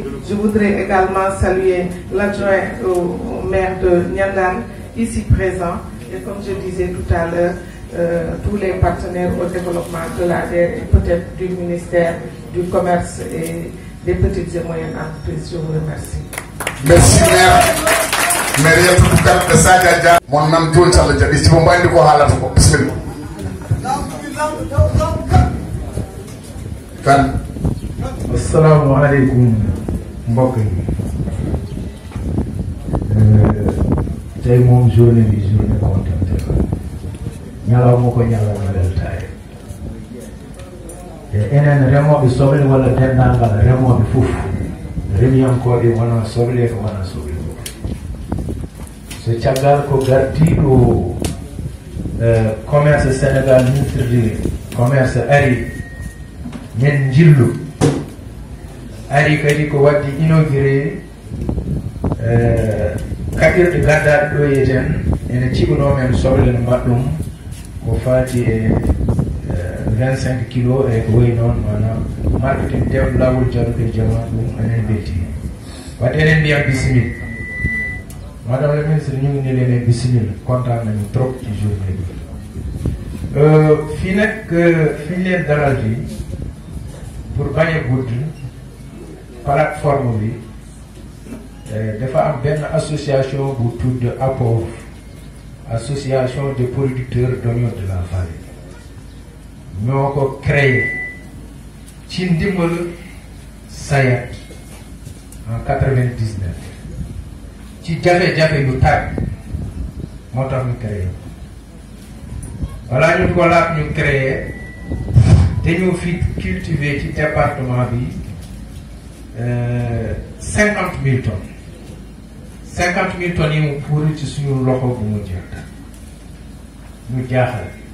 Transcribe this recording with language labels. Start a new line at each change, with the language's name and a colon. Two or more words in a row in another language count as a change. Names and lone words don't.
French: Je voudrais également saluer l'adjoint au maire de Nyandan, ici présent, et comme je disais tout à l'heure, tous les partenaires au développement de l'ADER et peut-être du ministère du Commerce et des petites et moyennes entreprises. Je vous remercie. Merci, maire. Maire, tout le cas de Sadia, mon nom John Charles Jabi, si vous m'avez dit quoi à la fois,
Arabic: bismillah. Kan. Assalamu alaikum,
Wolof: mbokk yi. Tey moom journée bi journée contente la. Ñalaw moo ko ñalaw na del taay.
Fula: Enen remoɓe soble walla dendaangal remoɓe fof remiyankoɓe wona soble ko wona soble so caggal ko gardiɗo commerce Sénégal
French: ministre commerce
Fula: ari men jillu ari kadi ko waddi inauguré kaɓirɗe gaddaɗe ɗo yeten ene ciɓunomen soble no mbaɗɗum ko faati e 25 kilos e ko wayi noon manam marketing dewɗo lawol jaruɗe jama ɗum enen belti wadde enen mbiyam bisimilla
French: madame la ministre
Wolof: ñu ngi ni leen bisimilla kontaan nañu trop ci journée bi fii nag fi ñu leen dalal fii pour bañ a gudd plateforme bi dafa am benn association bu tudd APOV,
French: association des producteurs d'oignons de la vallée.
Wolof: ñoo ko créé ci ndimbal SAED en 99 ci jafe-jafe yu tar moo tax ñu créé voilà ñu ko laat ñu créé dañoo fi cultiver ci département bi 50 000 tonnes 50 000 tonnes yi mu puuri ci suñu loxo bu mu jeex ñu jaaxal